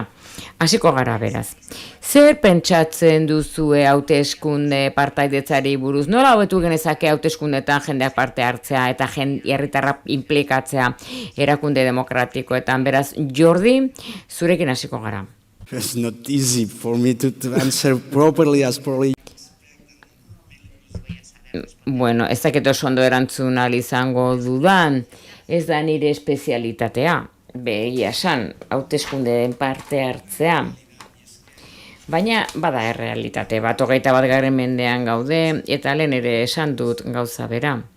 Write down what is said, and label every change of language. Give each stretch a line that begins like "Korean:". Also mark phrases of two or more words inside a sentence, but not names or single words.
Basque: Hasiko gara beraz. Zer pentsatzen duzue hauteskunde partaidetzari buruz? Nola hobetu genezake hauteskundetan jendeak parte hartzea eta herritarra inplikatzea erakunde demokratikoetan? Beraz, Jordi, zurekin hasiko gara.
English: It's not easy for me to answer properly as probably.
Basque: Bueno, ez dakit oso ondo erantzun ahal izango dudan, ez da nire espezialitatea, egia esan, hauteskundeen parte hartzea. Baina bada errealitate bat, 21. mendean gaude, eta lehen ere esan dut gauza bera.